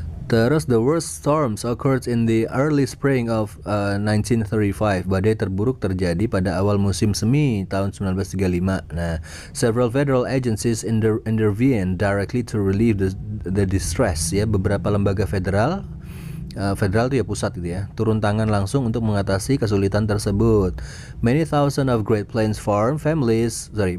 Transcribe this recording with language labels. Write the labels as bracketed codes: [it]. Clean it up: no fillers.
[en] Terus the worst storms occurred in the early spring of 1935. [id] Badai terburuk terjadi pada awal musim semi tahun 1935. [en] Nah, several federal agencies intervened directly to relieve the distress ya. [id] Beberapa lembaga federal itu ya pusat gitu ya, turun tangan langsung untuk mengatasi kesulitan tersebut. [en] Many thousand of Great Plains farm families